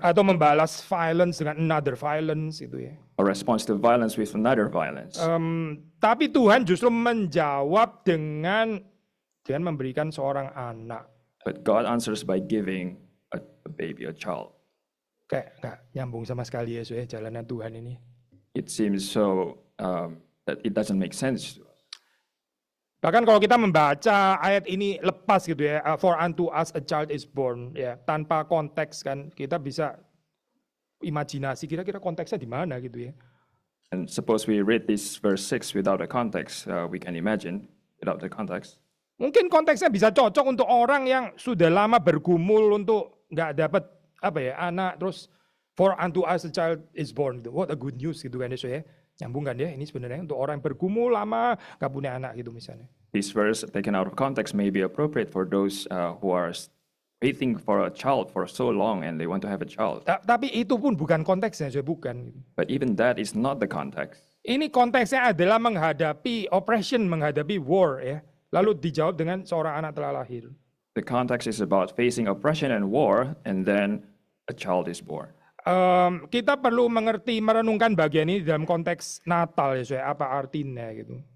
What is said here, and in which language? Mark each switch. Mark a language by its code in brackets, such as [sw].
[id] Atau membalas violence dengan [en] another violence [id] itu ya. [en] Or responds to violence with another violence. [id] Tapi Tuhan justru menjawab dengan memberikan seorang anak. [en] But God answers by giving a baby, a child. [id] Kayak nggak nyambung sama sekali ya soalnya jalanan Tuhan ini. [en] It seems so that it doesn't make sense to us. [id] Bahkan kalau kita membaca ayat ini lepas gitu ya, [en] for unto us a child is born, [id] ya tanpa konteks kan kita bisa imajinasi kira-kira konteksnya di mana gitu ya. [en] And suppose we read this verse 6 without a context, we can imagine without the context. [id] Mungkin konteksnya bisa cocok untuk orang yang sudah lama bergumul untuk nggak dapat anak, terus [en] for unto us a child is born, what a good news [id] gitu kan ya. Nyambung kan ya, ini sebenarnya untuk orang yang bergumul lama nggak punya anak gitu misalnya. [en] This verse taken out of context may be appropriate for those who are waiting for a child for so long and they want to have a child. [id] Tapi itu pun bukan konteksnya, bukan. [en] But even that is not the context. [id] Ini konteksnya adalah menghadapi oppression, menghadapi war ya. Lalu dijawab dengan seorang anak telah lahir. [en] The context is about facing oppression and war, and then a child is born. [id] Kita perlu merenungkan bagian ini dalam konteks Natal ya, saya apa artinya gitu.